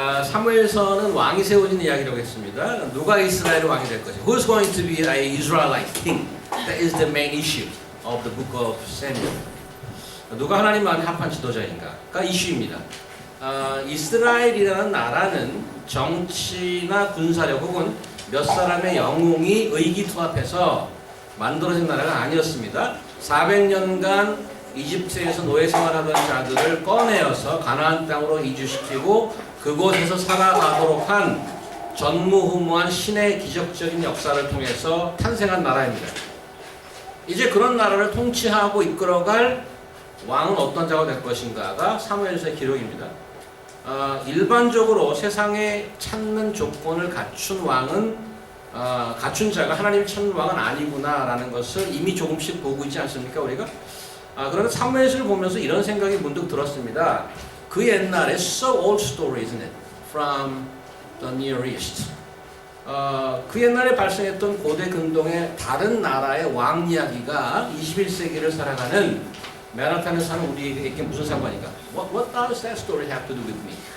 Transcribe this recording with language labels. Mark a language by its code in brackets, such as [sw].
[ko] 사무엘서는 왕이 세워진 이야기라고 했습니다. 누가 이스라엘의 왕이 될 것인가? [en] Who's going to be an Israelite king? That is the main issue of the book of Samuel. [ko] 누가 하나님만의 합한 지도자인가가 이슈입니다. 이스라엘이라는 나라는 정치나 군사력 혹은 몇 사람의 영웅이 의기투합해서 만들어진 나라가 아니었습니다. 400년간 이집트에서 노예 생활하던 자들을 꺼내어서 가나안 땅으로 이주시키고 그곳에서 살아가도록 한 전무후무한 신의 기적적인 역사를 통해서 탄생한 나라입니다. 이제 그런 나라를 통치하고 이끌어갈 왕은 어떤 자가 될 것인가가 사무엘서의 기록입니다. 일반적으로 세상에 찾는 조건을 갖춘 왕은 갖춘 자가 하나님이 찾는 왕은 아니구나라는 것을 이미 조금씩 보고 있지 않습니까 우리가? 그러나 사무엘서를 보면서 이런 생각이 문득 들었습니다. 그 옛날에 [en] so old story, isn't it? From the Near East. [ko] 그 옛날에 발생했던 고대 근동의 다른 나라의 왕 이야기가 21세기를 살아가는 맨하탄에 사는 우리에게 무슨 상관인가? [en] What does that story have to do with me?